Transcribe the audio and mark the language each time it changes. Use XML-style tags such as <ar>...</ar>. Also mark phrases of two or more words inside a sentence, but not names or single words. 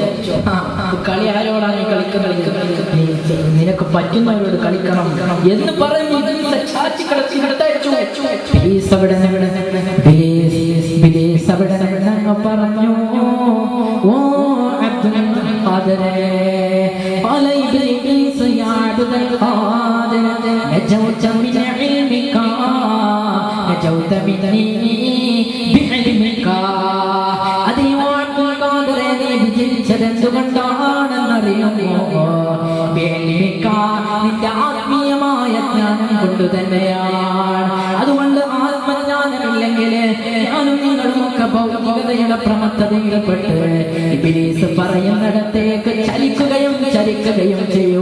<ml>കളി ആരോടാ നീ കളിക്കുന്നത്? നിനക്ക് പറ്റുന്നവരോട് കളിക്കണം എന്ന് പറഞ്ഞ് പറഞ്ഞു. ഓ അബ്ദുൽ ഖാദിറേ,</ml> <ar>قال إبليس يا عبد القادر نجوت من علمك نجوت مني بعلمك.</ar> <ml>അതേ അബ്ദുൽ ഖാദിറേ, നീ വിജയിച്ചതെന്തുകൊണ്ടാണെന്നറിയുമോ? നിന്റെ ആത്മീയമായ ജ്ഞാനം കൊണ്ട് തന്നെയാണ്. അതുകൊണ്ട് ആത്മജ്ഞാനമില്ലെങ്കിൽ ഞാനും നിങ്ങളുമൊക്കെ ഭൗതികതയുടെ പ്രമത്തതയിൽപ്പെട്ട് ഇബ്ലീസ് പറയുന്നിടത്തേക്ക് ചലിക്കുകയും ചെയ്യും.</ml>